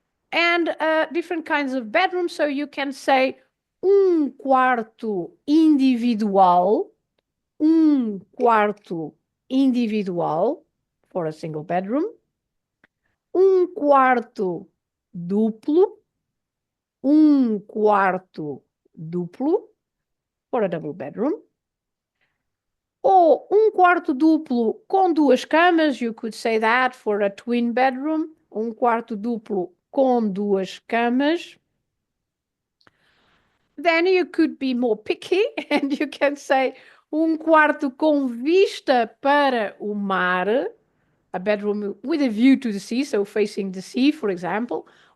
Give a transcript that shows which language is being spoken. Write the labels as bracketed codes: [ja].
[en] And different kinds of bedrooms. So you can say [pt] quarto individual, [en] quarto individual for a single bedroom, [pt] quarto duplo, [en] quarto duplo for a double bedroom. [pt] Ou quarto duplo com duas camas, [en] you could say that for a twin bedroom. [pt] Quarto duplo com duas camas. [en] Then you could be more picky and you can say [pt] quarto com vista para o mar, [en] a bedroom with a view to the sea, so facing the sea, for example.